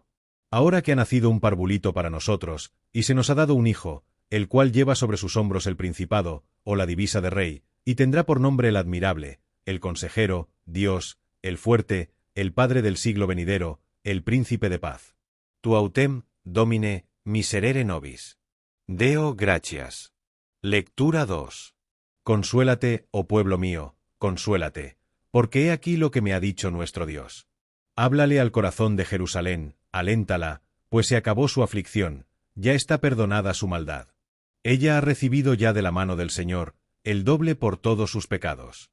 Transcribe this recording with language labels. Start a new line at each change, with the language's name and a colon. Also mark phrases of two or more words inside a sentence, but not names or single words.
Spanish: Ahora que ha nacido un parvulito para nosotros, y se nos ha dado un hijo, el cual lleva sobre sus hombros el principado, o la divisa de rey, y tendrá por nombre el admirable, el consejero, Dios, el fuerte, el Padre del siglo venidero, el príncipe de paz.
Latin: Tu autem, Domine, miserere nobis. Deo gratias.
Spanish: Lectura 2. Consuélate, oh pueblo mío, consuélate, porque he aquí lo que me ha dicho nuestro Dios. Háblale al corazón de Jerusalén, aléntala, pues se acabó su aflicción, ya está perdonada su maldad. Ella ha recibido ya de la mano del Señor, el doble por todos sus pecados.